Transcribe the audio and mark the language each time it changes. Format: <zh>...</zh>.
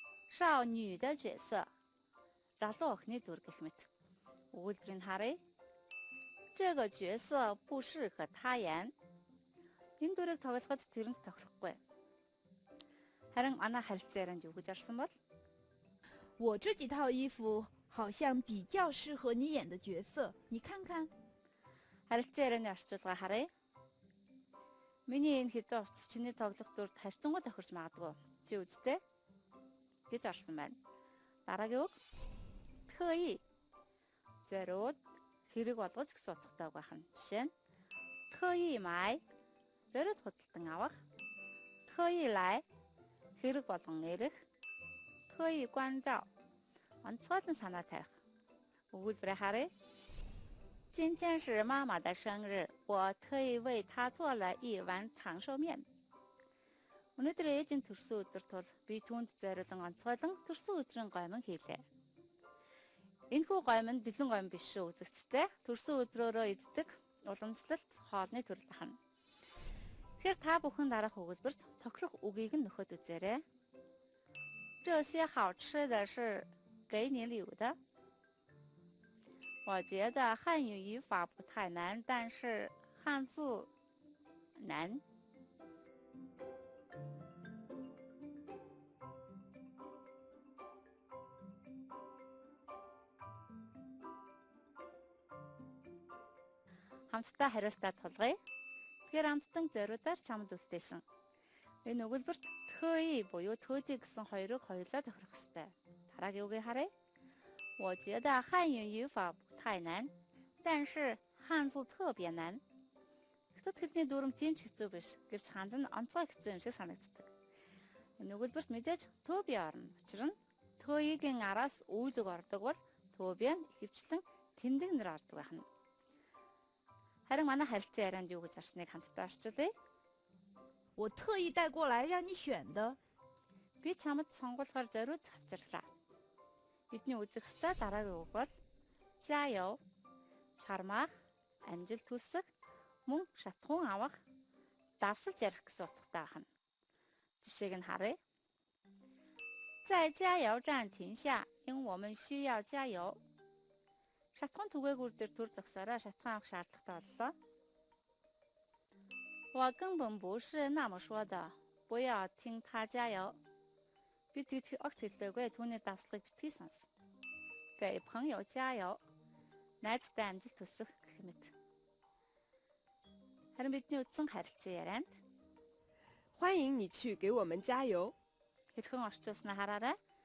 <zh>少女的角色</zh> <mn>залуу охины дүр гэх мэт. Өгүүлбэрийг харъя.</mn> <zh>这个角色不适合他演.</zh> <mn>Энэ дүрийг тоглоход тэрэнд тохирохгүй. Харин манай харилцан ярианд юу гэж орсон бол?</mn> <zh>我这几套衣服好像比较适合你演的角色，你看看。</zh> <mn>Харилцан ярианы орчуулга харъя. Миний энэ хэдэн утас чиний тоглох дүрд харьцангуй тохирч магадгүй. Чи үзтээ гэж орсон байна. Дараагийн үг. 特意 зориуд хэрэг болгож гэсэн утгатай үг байна. Жишээ нь</mn> <zh>特意买</zh> <mn>зориуд худалдан авах.</mn> <zh>特意来</zh> <mn>хэрэг болгон ирэх.</mn> <zh>特意关照</zh> <mn>онцгойлон санаа тавих. Өгүүлбэрээ харъя.</mn> <zh>今天是妈妈的生日，我特意为她做了一碗长寿面。</zh> <mn>Өнөөдөр ээжийн төрсөн өдөр тул би түүнд зориулан онцгойлон төрсөн өдрийн гомон хийлээ. Энэхүү гомон бэлэн гомон биш шүү үзэгчтэй. Төрсөн өдрөөрөө иддэг уламжлалт хоолны төрөл байна. Тэгэхээр та бүхэн дараах өгүүлбэрт тохирох үгийг нь нөхөд үзээрэй.</mn> <zh>这些好吃的是给你礼物的。我觉得汉语语法不太难，但是汉字难。</zh> <mn>Хамтдаа хариултаа тулгая. Тэгэхээр хамттан зориудаар чамд үлдээсэн. Энэ өгүүлбэрт тхөи буюу тхөөдий гэсэн хоёрыг хоёулаа тохирох ёстой. Дараагийн үгийг харъя.</mn> <zh>我觉得汉语语法不太难，但是汉字特别难.</zh> <mn>Хятад хэлний дүрм тийм ч хэцүү биш. Гэвч ханз нь онцгой хэцүү юм шиг санагддаг. Энэ өгүүлбэрт мэдээж төөби орно. Учир нь төөигийн араас үйлэг ордог бол төөби нь ихэвчлэн тэмдэг нэр ордог байна. Харин манай харилцан ярианд юу гэж орсныг хамтдаа орчуулъя.</mn> <zh>我特意带过来让你选的。</zh> <mn>Би чамд сонгуулгаар зориуд авчирлаа. Бидний үзэх ёстой дараагийн үг бол 자요, чармаах, амжилт хүсэх, мөн шатхуун авах, давсалж ярих гэсэн утгатай байна. Жишээг нь харъя.</mn> <zh>在加油站停下，因我们需要加油.</zh> <mn>Шатхуун түгээгүүр дээр төр зогсоорой, шатхуун авах шаардлагатай боллоо.</mn> <zh>我根本不是那么说的，不要听他加油.</zh> <mn>Би тэгж огт хэллээгүй, түүний давслагыг битгий сонс.</mn> <zh>给朋友加油.</zh> <mn>Найзтай амжилт хүсэх гэх мэт. Харин бидний үдсэн харилцан ярианд</mn> <zh>欢迎你去给我们加油。</zh> <mn>хэрхэн орчуулснаа хараарай.</mn>